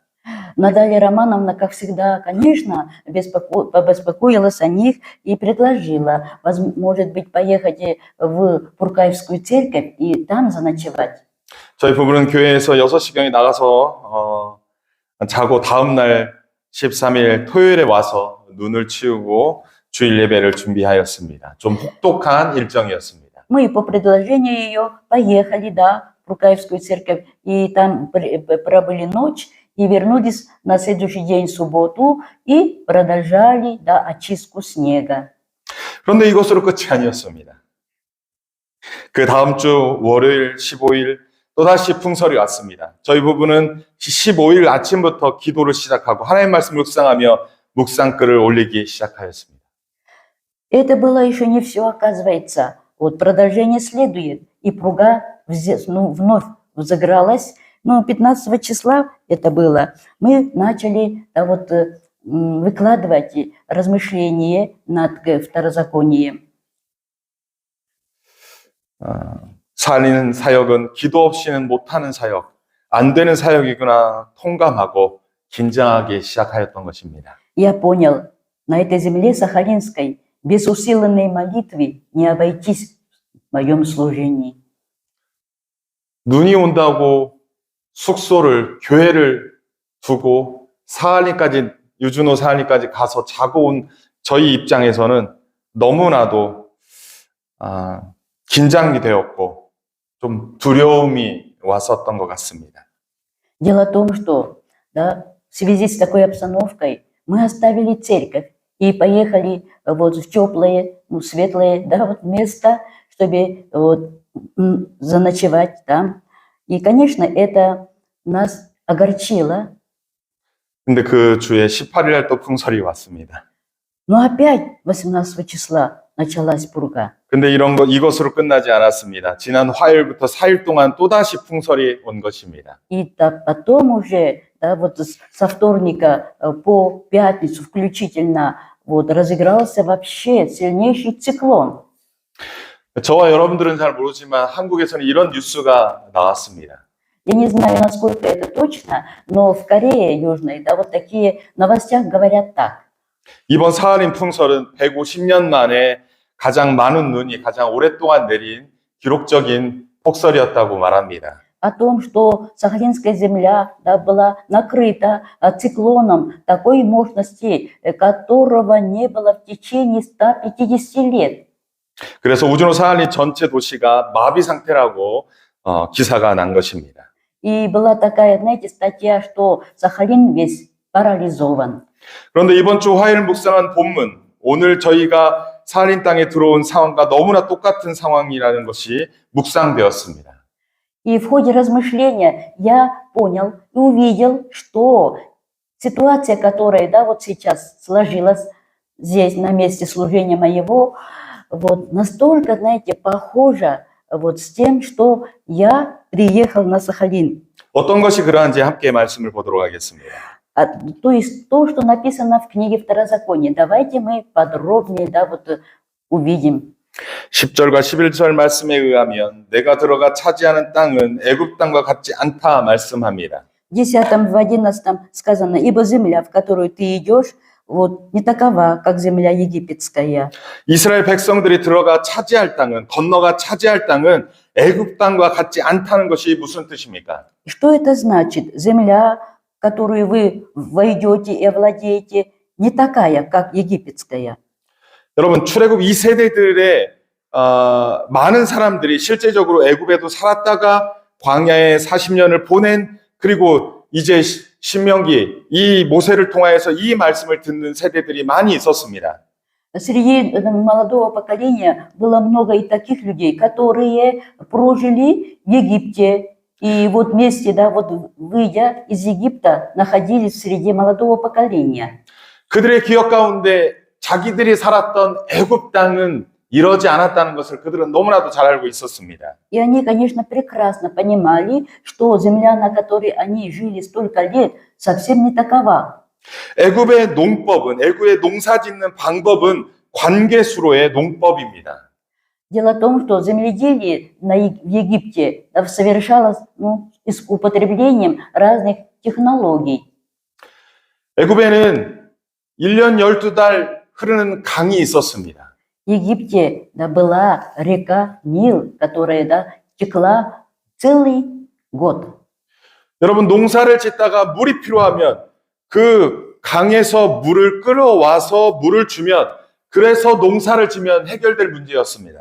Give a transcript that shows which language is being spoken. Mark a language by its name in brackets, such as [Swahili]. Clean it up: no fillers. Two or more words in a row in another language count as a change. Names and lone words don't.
[Russian] Наталья Романовна, как всегда, конечно, побеспокоилась о них и предложила, может быть, поехать в Пуркаевскую церковь и там заночевать. [Korean] 저희 부부는 교회에서 6시경에 나가서 자고 다음날 13일 토요일에 와서 눈을 치우고 주일 예배를 준비하였습니다. 좀 혹독한 일정이었습니다. [Russian] Мы по предложению ее поехали, да, в Пуркаевскую церковь и там пробыли ночь. И вернулись на следующий день, в субботу, и продолжали, да, очистку снега. [Korean] 그런데 이것으로 끝이 아니었습니다. 그 다음 주 월요일 15일 또다시 풍설이 왔습니다. 저희 부부는 15일 아침부터 기도를 시작하고 하나님 말씀 묵상하며 묵상글을 올리기 시작하였습니다. [Russian] Это было еще не все, оказывается. Вот продолжение следует, и пруга вновь взыгралась. Но 15 числа это было, мы начали выкладывать размышления над второзаконием. [Korean] 살리는 사역은 기도 없이는 못하는 사역, 안 되는 사역이구나 통감하고 긴장하기 시작하였던 것입니다. [Russian] Я понял, на этой земле Сахалинской без усиленной молитвы не обойтись в моем служении. [Korean] 눈이 온다고 숙소를, 교회를 두고 사할리까지, 유준호 사할리까지 가서 자고 온 저희 입장에서는 너무나도 긴장이 되었고 좀 두려움이 왔었던 것 같습니다. [Russian] Дело в том, что в связи с такой обстановкой мы оставили церковь и поехали в теплое, светлое место, чтобы заночевать там. И, конечно, это нас огорчило. [Korean] 근데 그 주에 18일 날 또 풍설이 왔습니다. [Russian] Но опять 18 числа началась пурга. [Korean] 근데 이것으로 끝나지 않았습니다. 지난 화요일부터 4일 동안 또다시 풍설이 온 것입니다. [Russian] И потом уже, со вторника по пятницу включительно, разыгрался вообще сильнейший циклон. [Korean] 저와 여러분들은 잘 모르지만 한국에서는 이런 뉴스가 나왔습니다. [Russian] Я не знаю, насколько это точно, но в Корее Южной, такие новостях говорят так. [Korean] 이번 사할린 풍설은 150년 만에 가장 많은 눈이 가장 오랫동안 내린 기록적인 폭설이었다고 말합니다. [Russian] О том, что Сахалинская земля была накрыта циклоном такой мощности, которого не было в течение 150 лет. [Korean] 그래서 우주노 사할린 전체 도시가 마비 상태라고 기사가 난 것입니다. [Russian] И была такая, знаете, статья, что Сахалин весь парализован. [Korean] 그런데 이번 주 화요일 묵상한 본문, 오늘 저희가 사할린 땅에 들어온 상황과 너무나 똑같은 상황이라는 것이 묵상되었습니다. [Russian] И в ходе размышления я понял и увидел, что ситуация, которая сейчас сложилась здесь, на месте служения моего, настолько, знаете, похожа с тем, что я приехал на Сахалин. [Korean] 어떤 것이 그러한지 함께 말씀을 보도록 하겠습니다. [Russian] То есть то, что написано в книге Второзакония. Давайте мы подробнее увидим. [Korean] 10절과 11절 말씀에 의하면 내가 들어가 차지하는 땅은 애굽 땅과 같지 않다 말씀합니다. [Russian] В 10, в 11 сказано: «Ибо земля, в которую ты идешь, не такова, как земля египетская». [Korean] 이스라엘 백성들이 들어가 차지할 땅은, 건너가 차지할 땅은 애굽 땅과 같지 않다는 것이 무슨 뜻입니까? [Russian] Что это значит? Земля, в которую вы войдете и овладеете, не такая, как египетская. [Korean] 여러분, 출애굽 2세대들의 많은 사람들이 실제적으로 애굽에도 살았다가 광야에 40년을 보낸, 그리고 이제 신명기, 이 모세를 통하여서 이 말씀을 듣는 세대들이 많이 있었습니다. [Russian] Среди молодого поколения было много и таких людей, которые прожили в Египте, и вместе, выйдя из Египта, находились среди молодого поколения. [Korean] 그들의 기억 가운데 자기들이 살았던 애굽 땅은 이러지 않았다는 것을 그들은 너무나도 잘 알고 있었습니다. [Russian] И они, конечно, прекрасно понимали, что земля, на которой они жили столько лет, совсем не такова. [Korean] 애굽의 농법은, 애굽의 농사짓는 방법은 관계수로의 농법입니다. [Russian] Дело в том, что земледелие в Египте совершалось с употреблением разных технологий. [Korean] 애굽에는 1년 12달 흐르는 강이 있었습니다. [Russian] В Египте была река Нил, которая текла целый год. [Korean] 여러분, 농사를 짓다가 물이 필요하면 그 강에서 물을 끌어와서 물을 주면, 그래서 농사를 지면 해결될 문제였습니다.